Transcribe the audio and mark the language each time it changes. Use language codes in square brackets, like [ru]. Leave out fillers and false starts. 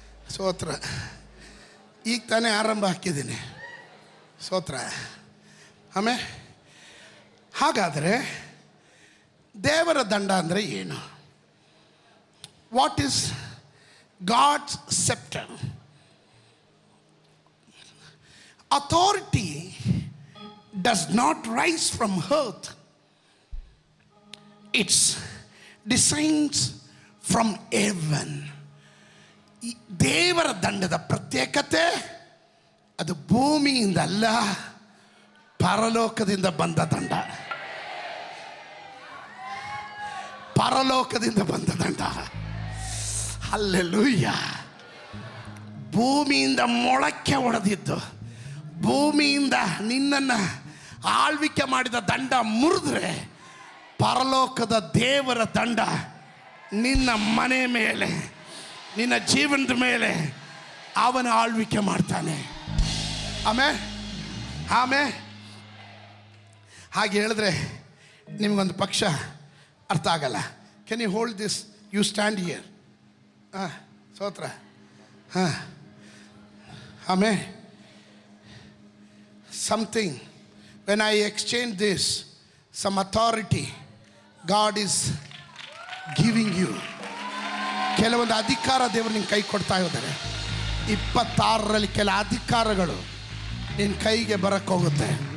[kn] ಸ್ತೋತ್ರ. ಈಗ ತಾನೇ ಆರಂಭ ಹಾಕಿದ್ದೀನಿ. ಸ್ತೋತ್ರ. ಆಮೇಲೆ ಹಾಗಾದರೆ ದೇವರ ದಂಡ ಅಂದರೆ ಏನು? [en] What is God's scepter? Authority does not rise from earth. It's descends from heaven. [kn] ದೇವರ ದಂಡದ ಪ್ರತ್ಯೇಕತೆ ಅದು ಭೂಮಿಯಿಂದ ಅಲ್ಲ, ಪರಲೋಕದಿಂದ ಬಂದ ದಂಡ. ಪರಲೋಕದಿಂದ ಬಂದ ದಂಡ. ಹಲ್ಲೆಲೂಯಾ. ಭೂಮಿಯಿಂದ ಮೊಳಕೆ ಹೊಡೆದಿದ್ದು, ಭೂಮಿಯಿಂದ ನಿನ್ನನ್ನು ಆಳ್ವಿಕೆ ಮಾಡಿದ ದಂಡ ಮುರಿದ್ರೆ ಪರಲೋಕದ ದೇವರ ದಂಡ ನಿನ್ನ ಮನೆ ಮೇಲೆ, ನಿನ್ನ ಜೀವನದ ಮೇಲೆ ಅವನ ಆಳ್ವಿಕೆ ಮಾಡ್ತಾನೆ. ಆಮೇಲೆ ಹಾಗೆ ಹೇಳಿದ್ರೆ ನಿಮಗೊಂದು ಪಕ್ಷ ಅರ್ಥ ಆಗಲ್ಲ. [en] Can you hold this? You stand here. ಸ್ತೋತ್ರ. ಆಮೇಲೆ something, when I exchange this, some authority God is giving you. [kn] ಕೆಲವೊಂದು ಅಧಿಕಾರ ದೇವರು ನಿನ್ನ ಕೈ ಕೊಡ್ತಾ ಇದ್ದಾರೆ. 26ರಲ್ಲಿ ಕೆಲ ಅಧಿಕಾರಗಳು ನಿನ್ನ ಕೈಗೆ ಬರಕ್ಕೆ ಹೋಗುತ್ತೆ.